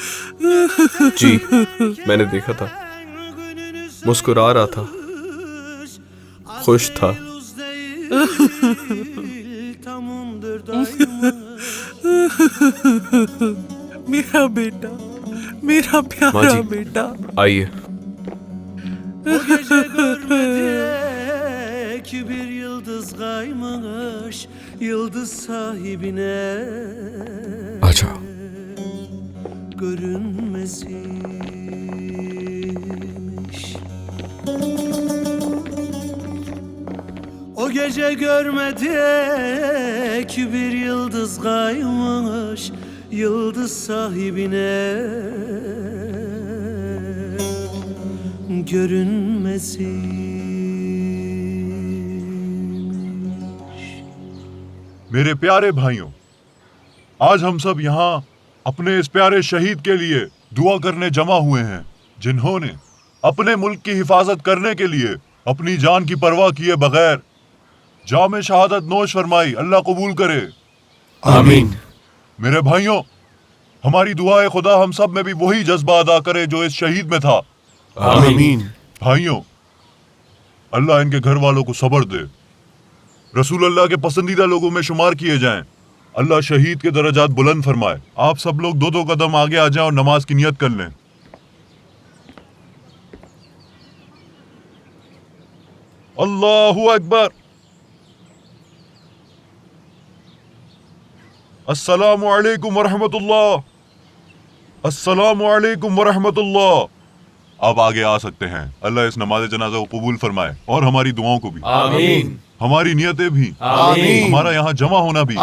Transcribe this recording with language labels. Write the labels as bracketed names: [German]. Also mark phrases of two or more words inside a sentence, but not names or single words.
[Hindi] जी, मैंने देखा था। मुस्कुरा रहा था, खुश था। मेरा बेटा, मेरा माँ प्यारा जी। बेटा। आइए। [Turkish] O gece görmedik bir yıldız kaymış yıldız sahibine [Hindi] अच्छा [Turkish] görünmezmiş. O gece görmedik bir yıldız kaymış yıldız sahibine görünmezmiş. [Hindi] मेरे प्यारे भाइयों, आज हम सब यहाँ अपने इस प्यारे शहीद के लिए दुआ करने जमा हुए हैं, जिन्होंने अपने मुल्क की हिफाजत करने के लिए अपनी जान की परवाह किए बगैर जामे शहादत नोश फरमाई। अल्लाह कबूल करे। आमीन। मेरे भाइयों, हमारी दुआए खुदा हम सब में भी वही जज्बा अदा करे जो इस शहीद में था। आमीन। भाइयों, अल्लाह इनके घर वालों को सब्र दे, [Arabic] رسول الله [Hindi] के पसंदीदा लोगों में शुमार किए जाएं। अल्लाह शहीद के दर्जात बुलंद फरमाए। आप सब लोग दो दो कदम आगे आ जाएं और नमाज की नियत कर लें। [Arabic] الله أكبر. السلام عليكم ورحمة الله. السلام عليكم ورحمة الله. [Hindi] आप आगे आ सकते हैं। अल्लाह इस नमाज जनाजा को कबूल फरमाए और हमारी दुआओं को भी। आमीन। हमारी नियतें भी। आमीन। हमारा यहाँ जमा होना भी।